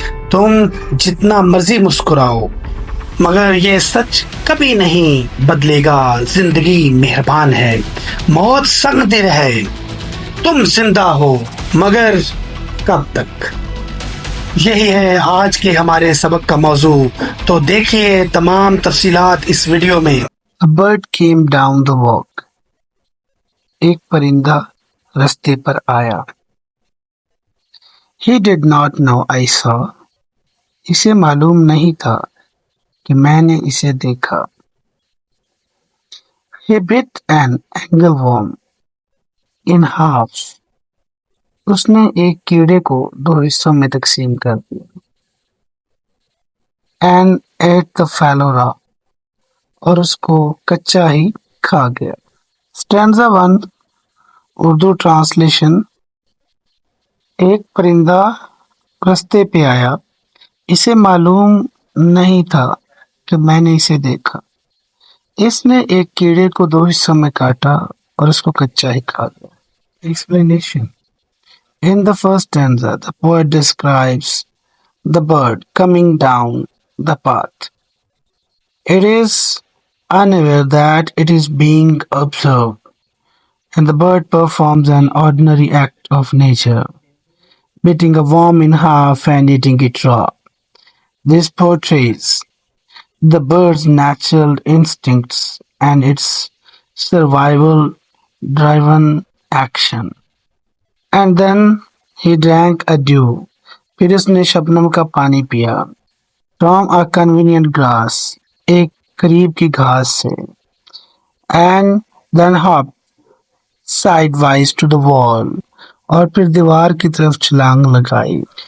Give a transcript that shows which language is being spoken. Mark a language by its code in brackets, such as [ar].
[hi] तुम जितना मर्जी मुस्कुराओ, मगर ये सच कभी नहीं बदलेगा। जिंदगी मेहरबान है, मौत संगदिल है। तुम जिंदा हो, मगर कब तक? यही है आज के हमारे सबक का मौजू। तो देखिए तमाम तफसीलात इस वीडियो में। [en] A bird came down the walk. [hi] एक परिंदा रास्ते पर आया। [en] He did not know I saw. [hi] इसे मालूम नहीं था कि मैंने इसे देखा। [en] He bit an angleworm in half. [hi] उसने एक कीड़े को दो हिस्सों में तकसीम कर दिया। And ate the fallow raw. और उसको कच्चा ही खा गया। [en] Stanza 1 Urdu translation. [hi] एक परिंदा रास्ते पे आया, इसे मालूम नहीं था कि मैंने इसे देखा। इसने एक कीड़े को दो हिस्सों में काटा और उसको कच्चा ही खा गया। [en] Explanation. In the first stanza, the poet describes the bird coming down the path. It is unaware that it is being observed, and the bird performs an ordinary act of nature, biting a worm in half and eating it raw. This portrays the bird's natural instincts and its survival-driven action. And then he drank a dew. [hi] फिर उसने शबनम का पानी पिया। From a convenient grass, एक करीब की घास से। [en] And then hopped sidewise to the wall, और फिर दीवार की तरफ छलांग लगाई।